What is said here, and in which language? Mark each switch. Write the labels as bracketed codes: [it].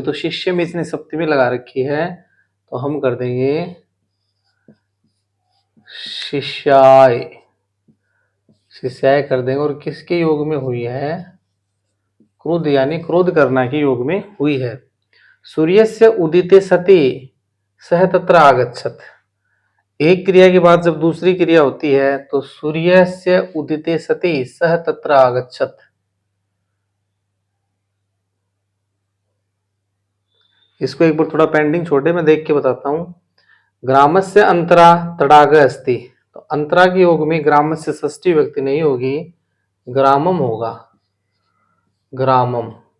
[hi] तो शिष्य में इसने सप्तमी लगा रखी है, तो हम कर देंगे शिष्याय, शिष्याय कर देंगे। और किसके योग में हुई है? क्रोध यानी क्रोध करना के योग में हुई है। [sa] सूर्यस्य उदिते सति सह तत्र आगच्छत। [hi] एक क्रिया के बाद जब दूसरी क्रिया होती है तो [sa] सूर्यस्य उदिते सति सह तत्र आगच्छत। [hi] इसको एक बार थोड़ा पेंडिंग छोड़े, मैं देख के बताता हूं। [sa] ग्रामस्य अंतरा तड़ाग अस्ति। [hi] तो अंतरा के योग में ग्रामस्य षष्ठी विभक्ति नहीं होगी, ग्रामम होगा, ग्रामम।